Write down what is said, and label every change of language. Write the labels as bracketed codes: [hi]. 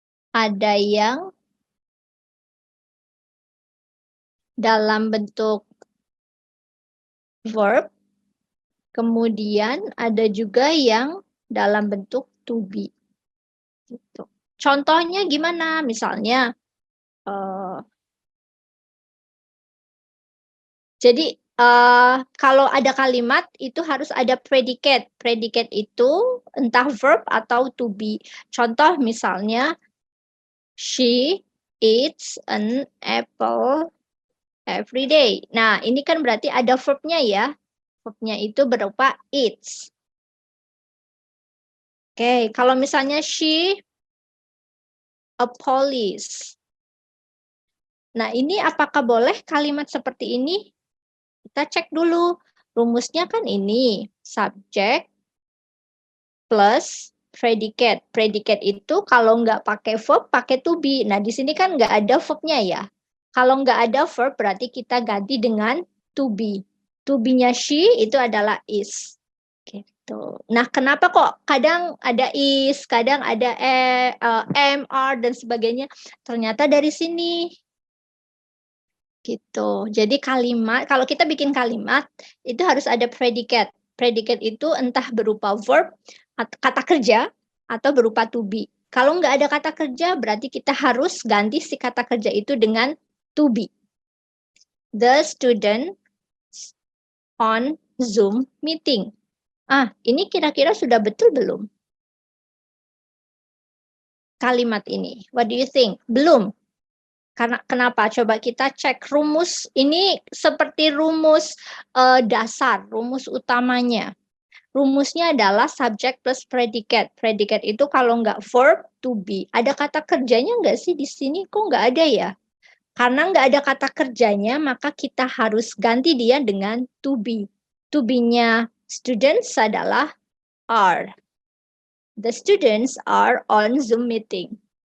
[id] Ada yang dalam bentuk verb, kemudian ada juga yang dalam bentuk to be. Gitu. Contohnya gimana? Misalnya, jadi kalau ada kalimat itu harus ada predicate. Predicate itu entah verb atau to be. Contoh misalnya, [en] she eats an apple every day. [id] Nah, ini kan berarti ada verb-nya ya. Verb-nya itu berupa eats. Oke, kalau misalnya [en] she a police. [id] Nah, ini apakah boleh kalimat seperti ini? Kita cek dulu. Rumusnya kan ini, subjek plus predicate. Predicate itu kalau nggak pakai verb, pakai to be. Nah, di sini kan nggak ada verb-nya ya. Kalau nggak ada verb, berarti kita ganti dengan to be. To be-nya she itu adalah is. Gitu. Nah, kenapa kok kadang ada is, kadang ada am, are, dan sebagainya? Ternyata dari sini. Gitu. Jadi kalimat, kalau kita bikin kalimat, itu harus ada predicate. Predicate itu entah berupa verb, kata kerja, atau berupa to be. Kalau nggak ada kata kerja, berarti kita harus ganti si kata kerja itu dengan to be. [en] The student on Zoom meeting. [id] Ini kira-kira sudah betul belum? Kalimat ini. [en] What do you think? [id] Belum. Karena kenapa? Coba kita cek rumus. Ini seperti rumus dasar, rumus utamanya. Rumusnya adalah subject plus predicate. Predicate itu kalau nggak verb, to be. Ada kata kerjanya nggak sih di sini? Kok nggak ada ya? Karena nggak ada kata kerjanya, maka kita harus ganti dia dengan to be. To be-nya students adalah are. [en] The students are on Zoom meeting.